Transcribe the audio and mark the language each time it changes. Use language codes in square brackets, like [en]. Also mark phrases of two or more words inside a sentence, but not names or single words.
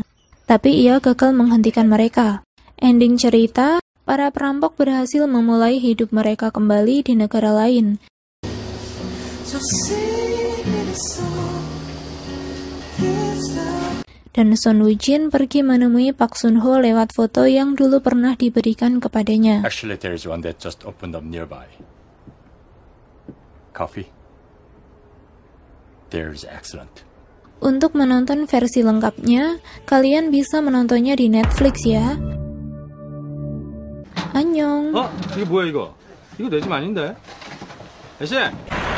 [id] Tapi ia gagal menghentikan mereka. Ending cerita, para perampok berhasil memulai hidup mereka kembali di negara lain. Dan Son Woo-jin pergi menemui Park Sun-ho lewat foto yang dulu pernah diberikan kepadanya. [en] Actually, there is one that just opened up nearby. Coffee? There's excellent. [id] Untuk menonton versi lengkapnya, kalian bisa menontonnya di Netflix ya. [ko] Annyeong. 이게 뭐야 이거? 이거 내 집 아닌데? 애씨!